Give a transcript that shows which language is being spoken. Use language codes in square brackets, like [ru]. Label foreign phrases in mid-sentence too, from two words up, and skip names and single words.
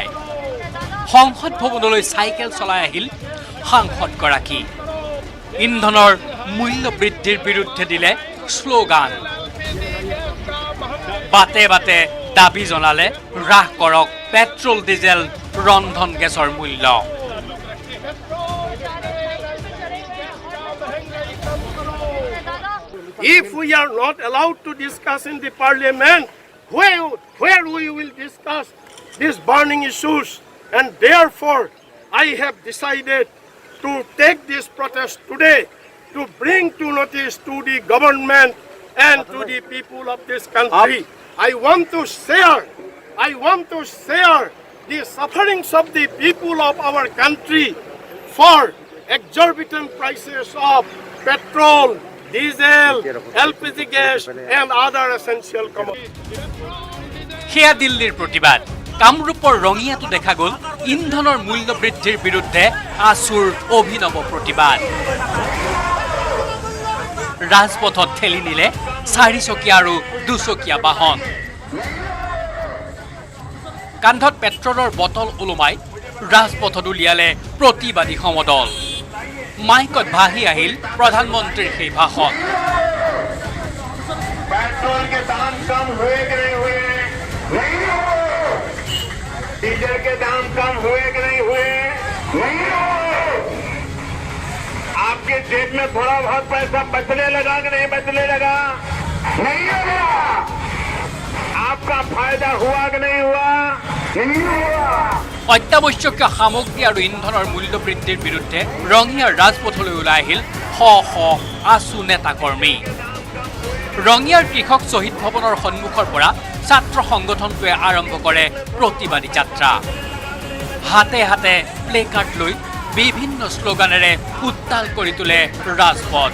[as] সংসদ ভৱনলৈ চাইকেল চলাই আহিল সাংসদগৰাকী। ইন্ধনৰ মূল্য বৃদ্ধিৰ বিৰুদ্ধে দিলে শ্লোগান। বাটে বাটে দাবী জনালে হ্ৰাস কৰক পেট্ৰল ডিজেল ৰন্ধন গেছৰ মূল্য। [en] If we are not allowed to discuss in the parliament, where we will discuss these burning issues, and therefore I have decided to take this protest today to bring to notice to the government and to the people of this country. I want to share the sufferings of the people of our country for exorbitant prices of petrol, diesel, LPG gas and other essential commodities. [as] সেয়া দিল্লীৰ প্ৰতিবাদ। কামৰূপৰ ৰঙিয়াতো দেখা গ'ল ইন্ধনৰ মূল্য বৃদ্ধিৰ বিৰুদ্ধে আছুৰ অভিনৱ প্ৰতিবাদ। ৰাজপথত ঠেলি নিলে 4চকীয়া আৰু 2চকীয়া বাহন। কান্ধত পেট্ৰলৰ বটল ওলোমাই ৰাজপথত উলিয়ালে প্ৰতিবাদী সমদল। মাইকত ভাহি আহিল প্ৰধানমন্ত্ৰীৰ সেই ভাষণ। [hi] पेट्रोल के दाम कम हुए कि नहीं हुए? नहीं हुए। डीजल के दाम कम हुए कि नहीं हुए? नहीं हुए। आपके जेब में थोड़ा बहुत पैसा बचने लगा कि नहीं बचने लगा? नहीं लगा। आपका फायदा हुआ कि नहीं हुआ? नहीं हुआ। [as] অত্যাৱশ্যকীয় সামগ্ৰী আৰু ইন্ধনৰ মূল্য বৃদ্ধিৰ বিৰুদ্ধে ৰঙিয়াৰ ৰাজপথলৈ ওলাই আহিল শ শ আছু নেতাকৰ্মী। ৰঙিয়াৰ কৃষক শ্বহীদ ভৱনৰ সন্মুখৰ পৰা ছাত্ৰ সংগঠনটোৱে আৰম্ভ কৰে প্ৰতিবাদী যাত্ৰা। হাতে হাতে প্লেকাৰ্ড লৈ বিভিন্ন শ্লোগানেৰে উত্তাল কৰি তোলে ৰাজপথ।